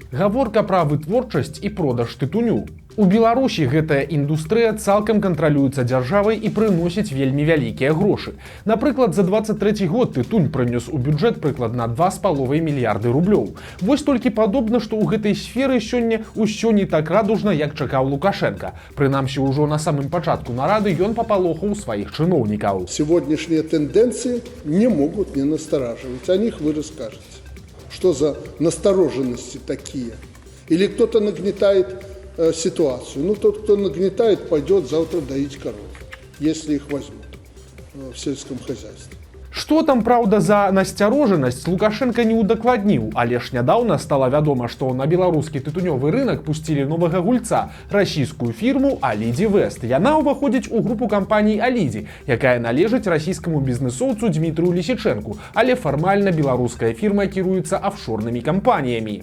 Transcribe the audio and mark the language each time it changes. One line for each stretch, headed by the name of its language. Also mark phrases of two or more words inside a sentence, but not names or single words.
Belarusian: Гаворка пра вытворчасць і продаж тытуню. У Беларусі гэтая індустрыя цалкам кантралюецца дзяржавай і прыносіць вельмі вялікія грошы. Напрыклад, за 23 год тытунь прынёс у бюджэт прыкладна 2,5 мільярды рублёў. Вось толькі падобна, што ў гэтай сферы сёння ўсё не так радужна, як чакаў Лукашенко. Прынамсі, ўжо на самым пачатку нарады ён папалохаў сваіх чыноўнікаў.
Russian: Сегодняшние тенденции не могут не настораживать. О них вы расскажете. Что за настороженности такие? Или кто-то нагнетает ситуацию. Ну, тот, кто нагнетает, пойдет завтра доить коров, если их возьмут в сельском хозяйстве.
Belarusian: Што там, праўда, за насцярожанасць Лукашенко не ўдакладніў, але ж нядаўна стала вядома, што на беларускі тытунёвы рынак пусцілі новага гульца, расійскую фірму Алиди Вест. Яна ўваходзіць у групу кампаній Алиди, якая належыць расійскаму бізнэсоўцу Дмітрыю Лісічэнку, але фармальна беларуская фірма кіруецца афшорнымі кампаніямі.